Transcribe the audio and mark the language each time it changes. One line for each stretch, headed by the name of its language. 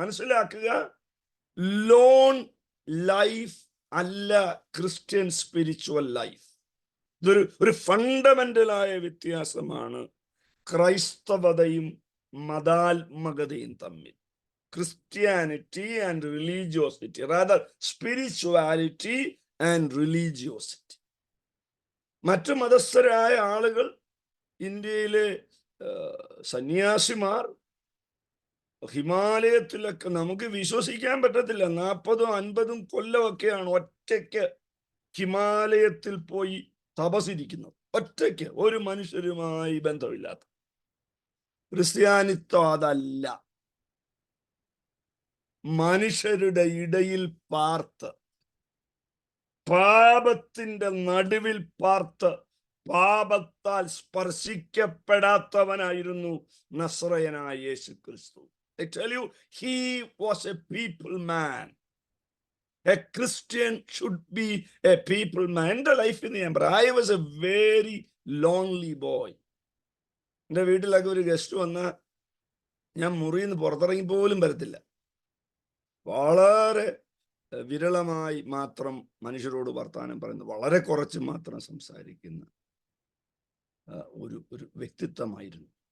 Malayalam: മനസ്സിലാക്കുക, loan life അല്ല Christian spiritual life. ഇതൊരു ഫണ്ടമെന്റലായ വ്യത്യാസമാണ് ക്രൈസ്തവതയും മതാത്മകതയും തമ്മിൽ.
English: Christianity and religiosity, rather spirituality and religiosity.
Malayalam: മറ്റു മതസ്ഥരായ ആളുകൾ, ഇന്ത്യയിലെ സന്യാസിമാർ ഹിമാലയത്തിലൊക്കെ നമുക്ക് വിശ്വസിക്കാൻ പറ്റത്തില്ല, 40-50 കൊല്ലമൊക്കെയാണ് ഒറ്റയ്ക്ക് ഹിമാലയത്തിൽ പോയി തപസിരിക്കുന്നത്. ഒറ്റയ്ക്ക്, ഒരു മനുഷ്യരുമായി ബന്ധമില്ലാത്ത. ക്രിസ്ത്യാനിത്വം അതല്ല. മനുഷ്യരുടെ ഇടയിൽ പാർത്ത്, പാപത്തിന്റെ നടുവിൽ പാർത്ത്, പാപത്താൽ സ്പർശിക്കപ്പെടാത്തവനായിരുന്നു നസ്രയനായ യേശു ക്രിസ്തു.
English: I tell you, he was a people man. A Christian should be a people man.
Malayalam: എൻ്റെ ലൈഫിൽ ഞാൻ പറയാം,
English: I was a very lonely boy.
Malayalam: എൻ്റെ വീട്ടിലൊക്കെ ഒരു ഗസ്റ്റ് വന്നാൽ ഞാൻ മുറിയിൽ നിന്ന് പുറത്തിറങ്ങി പോലും വരത്തില്ല. വളരെ വിരളമായി മാത്രം മനുഷ്യരോട് വർത്താനം പറയുന്നു, വളരെ കുറച്ച് മാത്രം സംസാരിക്കുന്ന ഒരു വ്യക്തിത്വമായിരുന്നു.